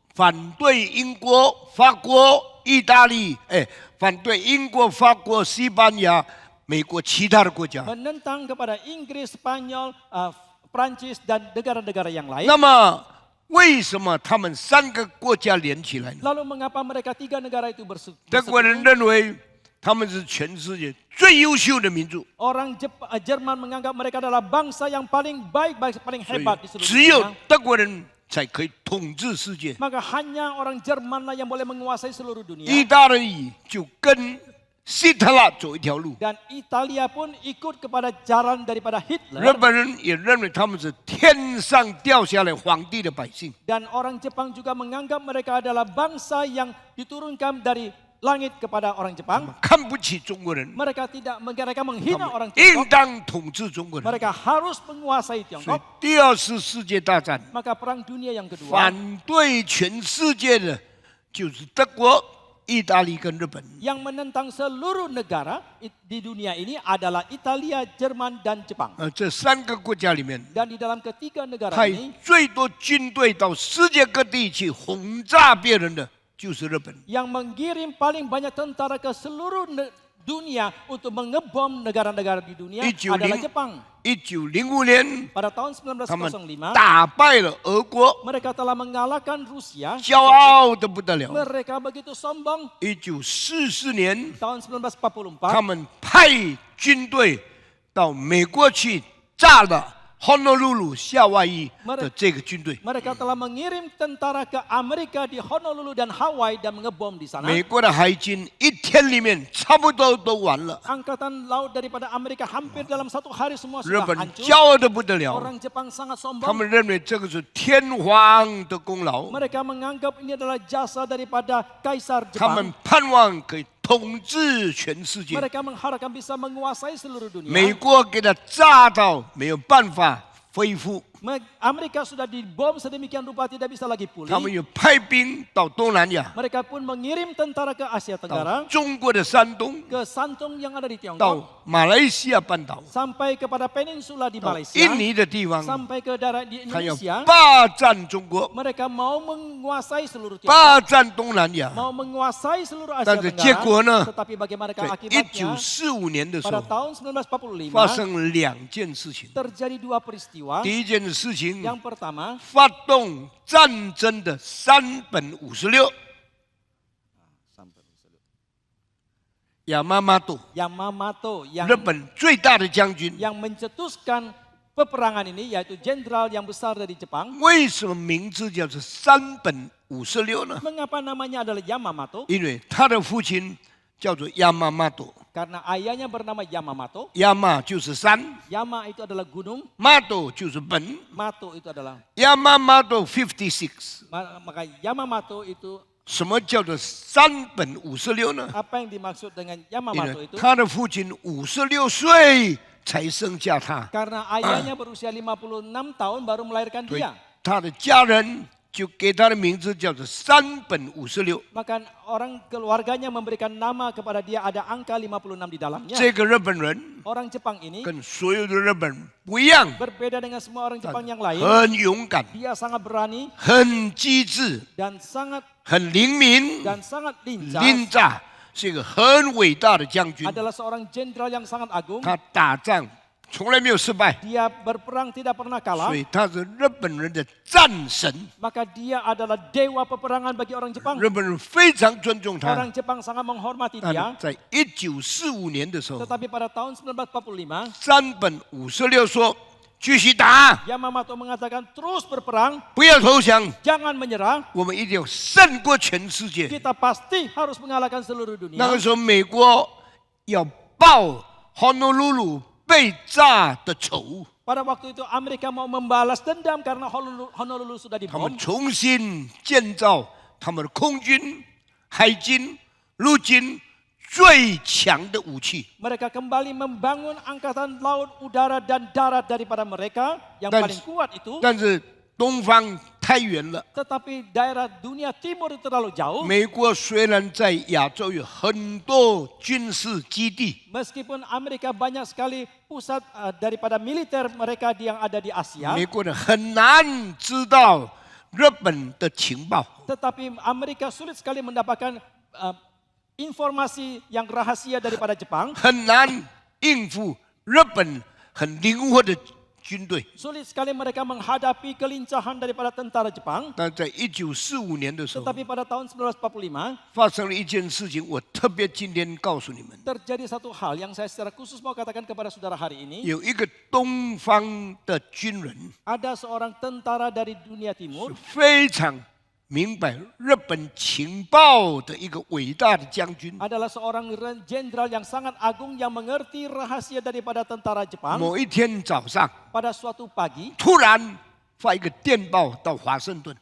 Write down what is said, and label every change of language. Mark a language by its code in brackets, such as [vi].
[zh] 反对英国、法国、意大利，反对英国、法国、西班牙、美国其他的国家。 [id] menentang kepada Inggris, Spanyol, Prancis dan negara-negara yang lain. [zh] 那么，为什么他们3个国家连起来呢？ [id] Lalu mengapa mereka 3 negara itu [zh] 德国人 [id] bersekutu? [zh] 认为他们是全世界最优秀的民族， [id] Orang Jerman menganggap mereka adalah bangsa yang paling baik, paling [zh] 所以 [id] hebat di seluruh [zh] 只有 [id] dunia. [zh] 德国人才可以统治世界。 [id] Maka hanya orang Jerman lah yang boleh menguasai seluruh [zh] 意 [id] dunia. [zh] 大利就跟希特勒走一条路， [id] Dan Italia pun ikut kepada jalan daripada [zh] 日 [id] Hitler. [zh] 本人也认为他们是天上掉下来皇帝的百姓。 [id] Dan orang Jepang juga menganggap mereka adalah bangsa yang diturunkan dari langit kepada orang Jepang. [zh] 看不起中国人， [id] Mereka menghina orang [zh] 应 [id] Tiongkok. [zh] 当统治中国人。 [id] Mereka harus menguasai [zh] 所以 [id] Tiongkok. [zh] 第二次世界大战 [id] Maka perang dunia yang kedua, [zh] 反对全世界的就是德国、意大利跟日本。 [id] yang menentang seluruh negara di dunia ini adalah Italia, Jerman dan Jepang. [zh] 这3个国家里面， [id] Dan di dalam ketiga negara [zh] 派 [id] ini, [zh] 最多军队到世界各地去轰炸别人的就是日本。 [id] yang mengirim paling banyak tentara ke seluruh dunia untuk mengebom negara-negara di dunia adalah Jepang. [zh] 1905年， [id] Pada tahun [zh] 他们 [id] 1905, [zh] 打败了俄国， [id] mereka telah mengalahkan Rusia. [zh] 骄傲的不得了。 [id] Mereka begitu sombong. [zh] 1944年， [id] Tahun 1944, [zh] 他们派军队到美国去炸了 Honolulu 夏威夷的这个军队。 [id] mereka telah mengirim tentara ke Amerika di Honolulu dan Hawaii dan mengebom di sana. [zh] 美国的海军1天里面差不多都完了， [id] Angkatan laut daripada Amerika hampir dalam 1 hari semua [zh] 日 [id] sudah [zh] 本 [id] hancur. [zh] 骄傲的不得了， [id] Orang Jepang sangat [zh] 他 [id] sombong. [zh] 们认为这个是天皇的功劳， [id] Mereka menganggap ini adalah jasa daripada Kaisar [zh] 他们 [id] Jepang. [zh] 盼望可以统治全世界。 [id] Mereka mengharapkan bisa menguasai seluruh [zh] 美国给他炸到没有办法恢复， [id] Amerika sudah dibom sedemikian rupa tidak bisa lagi [zh] 他们 [id] pulih. [zh] 又派兵到东南亚， [id] Mereka pun mengirim tentara ke Asia [zh] 到 [id] Tenggara, [zh] 中国的山东， [id] ke Santung yang ada di [zh] 到 [id] Tiongkok, [zh] 马来西亚半岛， [id] sampai kepada peninsula di [zh] 到 [id] Malaysia, [zh] 印尼的地方， [id] sampai ke daerah di [zh] 他要 [id] Indonesia. [zh] 霸占中国， [id] Mereka mau menguasai seluruh Tiongkok, [zh] 霸占东南亚。 [id] mau menguasai seluruh Asia [zh] 但是结果呢？ [id] Tenggara. Tetapi bagaimana [zh] 在 [id] akibatnya? [zh] 1945年的时 [id] Pada [zh] 候， [id] tahun [zh] 发 [id] 1945 [zh] 生2件事情。 [id] terjadi 2 peristiwa. [zh] 第一件事情， [id] Yang pertama, [zh] 发动战争的山本五十六亚麻马多， [id] Yamamoto [zh] 日本最大的将军。 [id] yang mencetuskan peperangan ini, yaitu jenderal yang besar dari Jepang. [zh] 为什么名字叫做山本五十六呢？ [id] Mengapa namanya adalah Yamamoto? [zh] 因为他的父亲叫做亚麻马多， [id] Karena ayahnya bernama Yamamoto. [zh] 亚麻就是山， [id] Yama itu adalah gunung, [zh] 马多就是本。 [id] Mato itu adalah [zh] 亚麻马多56， [id] maka Yamamoto itu [zh] 什么叫做山本五十六呢？ [id] apa yang dimaksud dengan [zh] 因 [id] Yamamoto [zh] 为 [id] itu? [zh] 他的父亲56岁才生下他， [id] Karena ayahnya berusia 56 tahun baru melahirkan [zh] 所以 [id] dia. [zh] 他的家人就给他的名字叫做356。 [id] Maka orang keluarganya memberikan nama kepada dia, ada angka 56 di dalamnya. [zh] 这个日本人 [id] Orang Jepang ini [zh] 跟所有的日本人不一样， [id] berbeda dengan semua orang Jepang yang lain. [zh] 很勇敢， [id] Dia sangat berani [zh] 很机智， [id] dan sangat [zh] 很灵敏， [id] lincah. [zh] 灵炸，是一个很伟大的将军。 [id] Adalah seorang jenderal yang sangat agung. [zh] 他打仗从来没有失败， [id] Dia berperang tidak pernah kalah. [zh] 所以他是日本人的战神。 [id] Maka dia adalah dewa peperangan bagi orang Jepang. [zh] 日本人非常尊重他。 [id] Orang Jepang sangat menghormati [zh] 但 [id] dia. [zh] 在1945年的时候， [id] Tetapi pada tahun 1945, [zh] 356说继续打， [id] Yamamoto mengatakan terus berperang, [zh] 不要投降， [id] jangan menyerah. [zh] 我们一定要胜过全世界。 [id] Kita pasti harus mengalahkan seluruh [zh] 那 [id] dunia. [zh] 个时候，美国要报 Honolulu 被炸的仇， [id] Pada waktu itu Amerika mau membalas dendam karena Honolulu sudah [zh] 他们重新建造他们的空军、海军、陆军最强的武器。 [id] Mereka kembali membangun angkatan laut, udara dan darat daripada mereka yang Dan- paling kuat itu. [zh] 但是东方太远了， [id] Tetapi daerah dunia timur itu terlalu jauh. [zh] 美国虽然在亚洲有很多军事基地， [id] Meskipun Amerika banyak sekali pusat daripada militer mereka yang ada di Asia. [zh] 美国人很难知道日本的情报。 [id] Tetapi Amerika sulit sekali mendapatkan informasi yang rahasia daripada Jepang. [zh] 很难应付日本很灵活的军队。 [id] Sulit sekali mereka menghadapi kelincahan daripada tentara Jepang. [zh] 但在1945年的时候， [id] Tetapi pada tahun 1945, [zh] 发生了一件事情，我特别今天告诉你们， [id] terjadi satu hal yang saya secara khusus mau katakan kepada saudara hari ini. [zh] 有一个东方的军人 [id] Ada seorang tentara dari dunia timur [zh] 非常明白日本情报的一个伟大的将军。 [id] adalah seorang jenderal yang sangat agung yang mengerti rahasia daripada tentara Jepang. [zh] 某一天早上， [id] Pada suatu pagi, [zh] 突然发一个电报到华盛顿，